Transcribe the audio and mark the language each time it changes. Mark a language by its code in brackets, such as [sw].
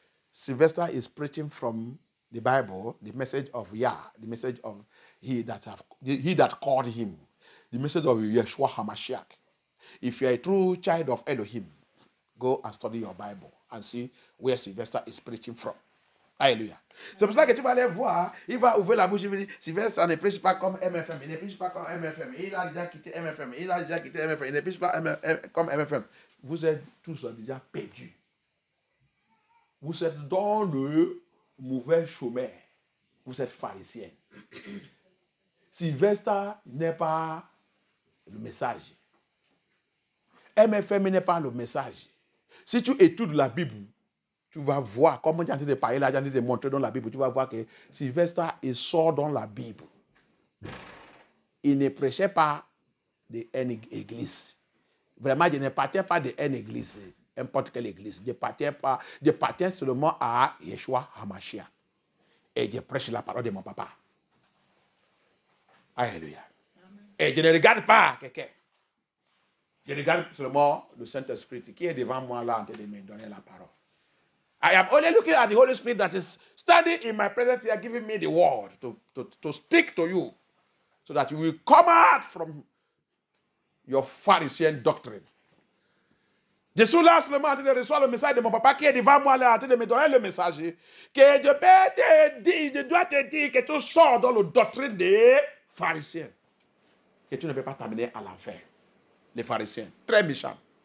[en] Sylvester is preaching from the Bible, the message of Yah, the message of he that called him, the message of Yeshua HaMashiach. If you are a true child of Elohim, go and study your Bible and see where Sylvester is preaching from. [fr] Alléluia. C'est pour ça que tu vas aller voir, il va ouvrir la bouche, il va dire, Sylvester ne prêche pas comme MFM, il ne prêche pas comme MFM, il a déjà quitté MFM, il ne prêche pas comme MFM. Vous êtes tous déjà perdus. Vous êtes dans le mauvais chemin. Vous êtes pharisien. Sylvester n'est pas le message. MFM n'est pas le message. Si tu études la Bible, tu vas voir, comme on est en train de parler là, on est en train de montrer dans la Bible, tu vas voir que Sylvester il sort dans la Bible. Il ne prêchait pas d'une église. Vraiment, il ne partait pas d'une église, n'importe quelle église. Il partait seulement à Yeshua HaMashiach. Et je prêche la parole de mon papa. Alléluia. Et je ne regarde pas quelqu'un. Je regarde seulement le Saint-Esprit qui est devant moi là en train de me donner la parole. [en] I am only looking at the Holy Spirit that is standing in my presence here, giving me the word to speak to you so that you will come out from your Pharisee doctrine. [fr] Je suis là seulement en train de recevoir le message de mon papa qui est devant moi là en train de me donner le message que je dois te dire que tu sors dans la doctrine des pharisiens. Que tu ne peux pas t'amener à l'enfer. Les pharisiens, très méchants.